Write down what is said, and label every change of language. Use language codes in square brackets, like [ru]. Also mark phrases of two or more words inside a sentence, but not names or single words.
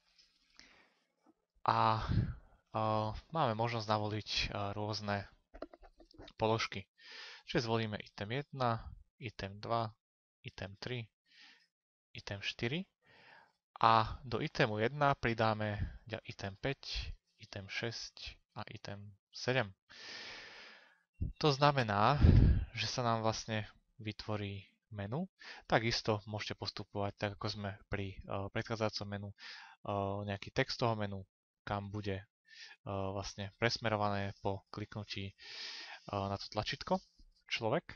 [sk] A máme možnosť navoliť rôzne položky. Čiže zvolíme item 1, item 2, item 3, item 4 a do itemu 1 pridáme item 5, item 6 a item 7. To znamená, že sa nám vlastne vytvorí menu. Takisto môžete postupovať tak, ako sme pri predchádzajúcom menu, nejaký text toho menu, kam bude vlastne presmerované po kliknutí na to tlačítko človek.